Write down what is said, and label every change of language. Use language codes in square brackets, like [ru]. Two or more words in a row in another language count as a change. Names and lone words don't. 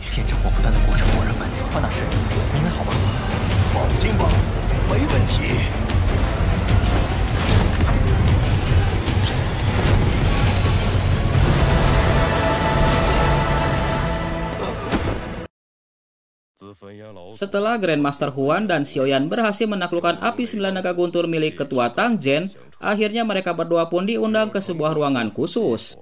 [zh] 炼制火狐丹的过程果然繁琐。那是，您还好吗？放心吧，没问题。 [id] Setelah Grandmaster Huan dan Xiaoyan berhasil menaklukkan api 9 naga guntur milik Ketua Tang Zhen, akhirnya mereka berdua pun diundang ke sebuah ruangan khusus.